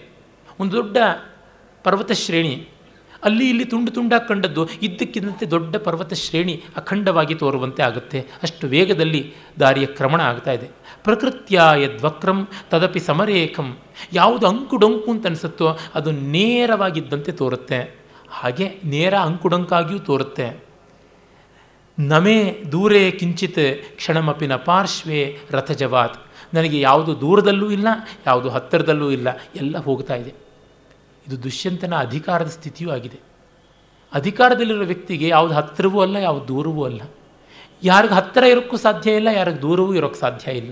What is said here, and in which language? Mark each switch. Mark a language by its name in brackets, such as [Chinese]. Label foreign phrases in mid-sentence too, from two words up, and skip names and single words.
[Kannada] ಒಂದು ದೊಡ್ಡ ಪರ್ವತ ಶ್ರೇಣಿ, ಅಲ್ಲಿ ಇಲ್ಲಿ ತುಂಡು ತುಂಡಾಗಿ ಕಂಡದ್ದು ಇದ್ದಕ್ಕಿದ್ದಂತೆ ದೊಡ್ಡ ಪರ್ವತ ಶ್ರೇಣಿ ಅಖಂಡವಾಗಿ ತೋರುವಂತೆ ಆಗುತ್ತೆ. ಅಷ್ಟು ವೇಗದಲ್ಲಿ ದಾರಿಯ ಕ್ರಮಣ ಆಗ್ತಾ ಇದೆ. [Sanskrit] ಪ್ರಕೃತ್ಯ ಯದ್ವಕ್ರಂ ತದಪಿ ಸಮರೇಖಂ, [Kannada] ಯಾವುದು ಅಂಕುಡೊಂಕು ಅಂತ ಅನಿಸುತ್ತೋ ಅದು ನೇರವಾಗಿದ್ದಂತೆ ತೋರುತ್ತೆ. ಹಾಗೆ ನೇರ ಅಂಕುಡೊಂಕಾಗಿಯೂ ತೋರುತ್ತೆ. [Sanskrit] ನಮೇ ದೂರೇ ಕಿಂಚಿತ್ ಕ್ಷಣಮಪಿ ನ ಪಾರ್ಶ್ವೇ ರಥಜವಾತ್, [Kannada] ನನಗೆ ಯಾವುದು ದೂರದಲ್ಲೂ ಇಲ್ಲ, ಯಾವುದು ಹತ್ತಿರದಲ್ಲೂ ಇಲ್ಲ, ಎಲ್ಲ ಹೋಗ್ತಾ ಇದೆ. ಇದು ದುಷ್ಯಂತನ ಅಧಿಕಾರದ ಸ್ಥಿತಿಯೂ ಆಗಿದೆ. ಅಧಿಕಾರದಲ್ಲಿರೋ ವ್ಯಕ್ತಿಗೆ ಯಾವುದು ಹತ್ತಿರವೂ ಅಲ್ಲ, ಯಾವುದು ದೂರವೂ ಅಲ್ಲ. ಯಾರಿಗೆ ಹತ್ತಿರ ಇರೋಕ್ಕೂ ಸಾಧ್ಯ ಇಲ್ಲ, ಯಾರಿಗೆ ದೂರವೂ ಇರೋಕ್ಕೆ ಸಾಧ್ಯ ಇಲ್ಲ.